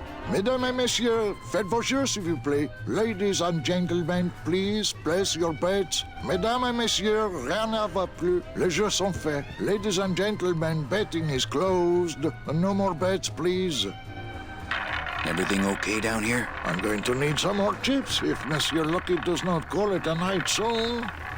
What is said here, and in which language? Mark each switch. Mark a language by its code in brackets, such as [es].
[fr] Mesdames et messieurs, faites vos jeux s'il vous plaît. [en] Ladies and gentlemen, please place your bets. [fr] Mesdames et messieurs, rien ne va plus. Les jeux sont faits. [en] Ladies and gentlemen, betting is closed. No more bets, please. Everything okay down here? I'm going to need some more chips if Monsieur Lucky does not call it a night soon.